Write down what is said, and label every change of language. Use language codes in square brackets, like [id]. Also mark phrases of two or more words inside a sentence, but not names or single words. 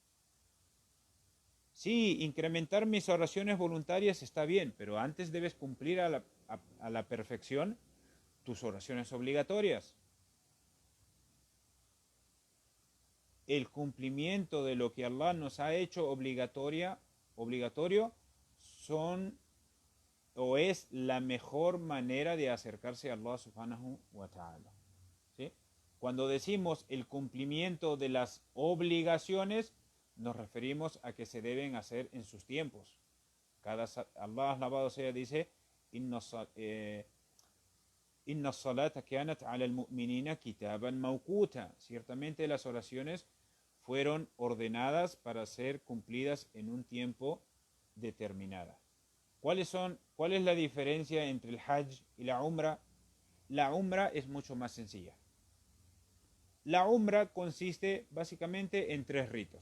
[es] Sí, incrementar mis oraciones voluntarias está bien, pero antes debes cumplir a la perfección tus oraciones obligatorias. El cumplimiento de lo que Allah nos ha hecho obligatorio son o es la mejor manera de acercarse a Allah [ar] سبحانه وتعالى. [es] ¿Sí? Cuando decimos el cumplimiento de las obligaciones, nos referimos a que se deben hacer en sus tiempos. Allah alabado sea dice, [ar] إن الصلاة كانت على المؤمنين كتابا موقوتا. [es] Ciertamente las oraciones fueron ordenadas para ser cumplidas en un tiempo determinado. ¿Cuál es la diferencia entre el Hajj y la Umra? La Umra es mucho más sencilla. La Umra consiste básicamente en 3 ritos.